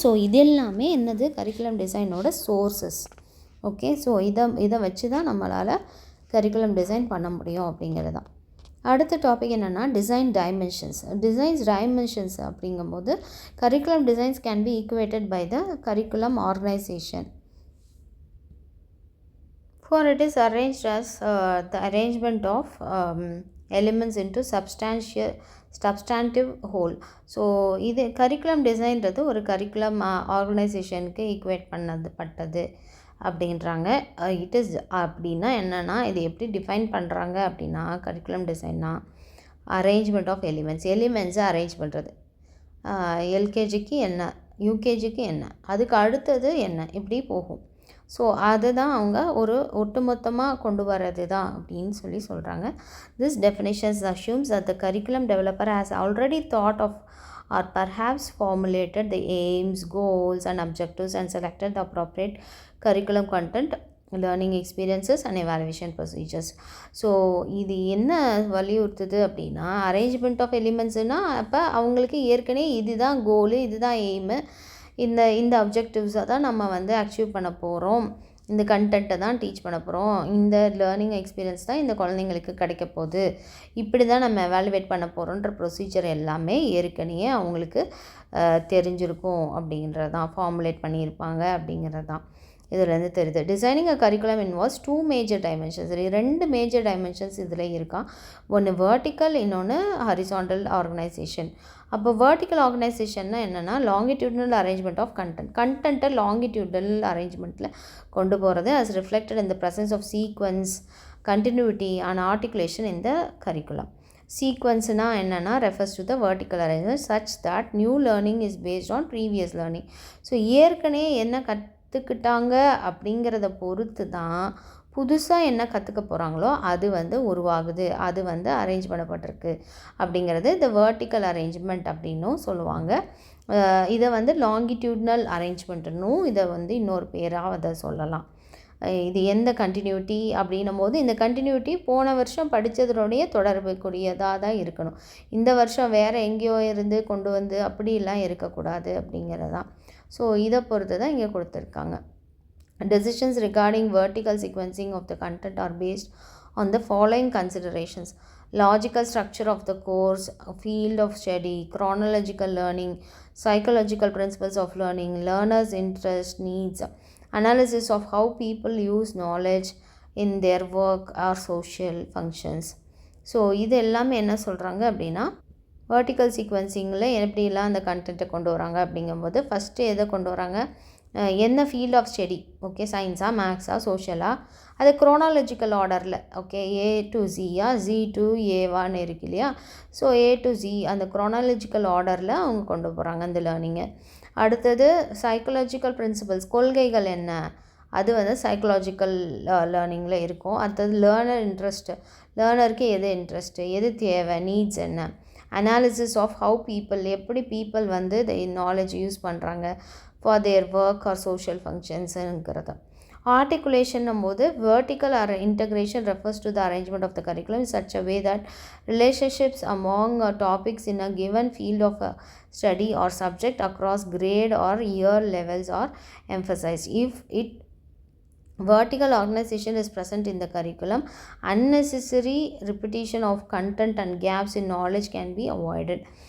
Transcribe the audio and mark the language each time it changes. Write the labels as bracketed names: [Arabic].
[Tamil] So இது எல்லாமே என்னது, கரிக்குலம் டிசைனோட சோர்ஸஸ். ஓகே, ஸோ இதை வச்சு தான் நம்மளால் கரிக்குலம் டிசைன் பண்ண முடியும் அப்படிங்கிறது தான். அடுத்த டாபிக் என்னென்னா டிசைன் டைமென்ஷன்ஸ் அப்படிங்கும்போது [English] Curriculum designs can be equated by the curriculum organisation. For it is arranged as the arrangement of elements into substantive whole. [Tamil] So இது கரிக்குலம் டிசைன்றது ஒரு கரிக்குலம் ஆர்கனைசேஷனுக்கு ஈக்குவேட் பட்டது அப்படின்றாங்க. இட் இஸ் அப்படின்னா என்னென்னா, இது எப்படி டிஃபைன் பண்ணுறாங்க அப்படின்னா, கரிக்குலம் டிசைன்னா அரேஞ்ச்மெண்ட் ஆஃப் எலிமெண்ட்ஸை அரேஞ்ச் பண்ணுறது. எல்கேஜிக்கு என்ன, யூகேஜிக்கு என்ன, அதுக்கு அடுத்தது என்ன, இப்படி போகும். ஸோ அதுதான் அவங்க ஒரு ஒட்டுமொத்தமாக கொண்டு வர்றது தான் அப்படின்னு சொல்கிறாங்க. [English] This definitions assumes that the curriculum developer has already thought of or perhaps formulated the aims, goals and objectives and selected the appropriate curriculum content, learning experiences and evaluation procedures. [Tamil] So இது என்ன வலியுறுத்துது அப்படின்னா, arrangement of எலிமெண்ட்ஸுனால் அப்போ அவங்களுக்கு ஏற்கனவே இதுதான் கோலு, இதுதான் aim, இந்த அப்ஜெக்டிவ்ஸை தான் நம்ம அச்சீவ் பண்ண போகிறோம், இந்த கண்டென்ட்டை தான் டீச் பண்ண போகிறோம், இந்த லேர்னிங் எக்ஸ்பீரியன்ஸ் தான் இந்த குழந்தைங்களுக்கு கிடைக்க போகுது, இப்படி தான் நம்ம எவாலுவேட் பண்ண போகிறோன்ற ப்ரொசீஜர் எல்லாமே ஏற்கனவே அவங்களுக்கு தெரிஞ்சிருக்கும் அப்படிங்கிறது தான், ஃபார்முலேட் பண்ணியிருப்பாங்க அப்படிங்கிறது தான் இதுலேருந்து தெரியுது. [English] Designing a curriculum involves 2 major dimensions. [Tamil] 2 major dimensions இதில் இருக்கா. ஒன்று வெர்டிக்கல், இன்னொன்று ஹரிசாண்டல் ஆர்கனைசேஷன். அப்போ வெர்டிக்கல் ஆர்கனைசேஷன்னா என்னென்னா லாங்கிடியூட்னல் அரேஞ்ச்மெண்ட் ஆஃப் கண்டென்ட்டை லாங்கிடியூடல் அரேஞ்ச்மெண்ட்டில் கொண்டு போகிறது [English] as reflected in the presence of sequence, continuity and articulation in the curriculum. Sequence-னா என்னென்னா refers to the vertical arrangement such that new learning is based on previous learning. [Tamil] So ஏற்கனவே என்ன கற்றுக்கிட்டாங்க அப்படிங்கிறத பொறுத்து தான் புதுசாக என்ன கற்றுக்க போகிறாங்களோ அது உருவாகுது, அது அரேஞ்ச் பண்ணப்பட்டிருக்கு அப்படிங்கிறது இந்த வெர்டிக்கல் அரேஞ்ச்மெண்ட் அப்படின்னும் சொல்லுவாங்க. இதை லாங்கிடியூட்னல் அரேஞ்ச்மெண்ட்டுன்னும் இதை இன்னொரு பேராக அதை சொல்லலாம். இது எந்த கண்டினியூட்டி அப்படின்னும் போது இந்த கண்டினியூட்டி போன வருஷம் படித்ததனுடைய தொடர்புக்குரியதாக தான் இருக்கணும். இந்த வருஷம் வேறு எங்கேயோ இருந்து கொண்டு வந்து அப்படிலாம் இருக்கக்கூடாது அப்படிங்கிறது தான். ஸோ இதை பொறுத்து தான் இங்கே கொடுத்துருக்காங்க. [English] Decisions regarding vertical sequencing of the content are based on the following considerations: logical structure of the course, field of study, chronological learning, psychological principles of learning, learners' interest, needs, analysis of how people use knowledge in their work or social functions. [Tamil] So இது எல்லாமே என்ன சொல்கிறாங்க அப்படின்னா vertical சீக்வன்சிங்கில் எப்படிலாம் அந்த கண்டென்ட்டை கொண்டு வராங்க அப்படிங்கும்போது ஃபஸ்ட்டு எதை கொண்டு வராங்க, என்ன ஃபீல்ட் ஆஃப் ஸ்டடி, ஓகே சயின்ஸா மேக்ஸா சோஷியலா, அது குரோனாலஜிக்கல் ஆர்டரில், okay A to Zia G to ஏவான்னு இருக்கு இல்லையா. ஸோ ஏ டு ஜி அந்த குரோனாலஜிக்கல் ஆர்டரில் அவங்க கொண்டு போகிறாங்க அந்த லேர்னிங்கை. அடுத்தது சைக்கலாஜிக்கல் பிரின்சிபல்ஸ், கொள்கைகள் என்ன, அது சைக்கலாஜிக்கல் லேர்னிங்கில் இருக்கும். அடுத்தது லேர்னர் இன்ட்ரெஸ்ட்டு, லேர்னருக்கு எது இன்ட்ரெஸ்ட்டு, எது தேவை, நீட்ஸ் என்ன, அனாலிசிஸ் ஆஃப் ஹவு பீப்புள், எப்படி பீப்புள் நாலேஜ் யூஸ் பண்ணுறாங்க [English] for their work or social functionsங்கிறது. Articulation போது vertical integration refers to the arrangement of the curriculum in such a way that relationships among topics in a given field of study or subject across grade or year levels are emphasized. If it vertical organization is present in the curriculum, unnecessary repetition of content and gaps in knowledge can be avoided.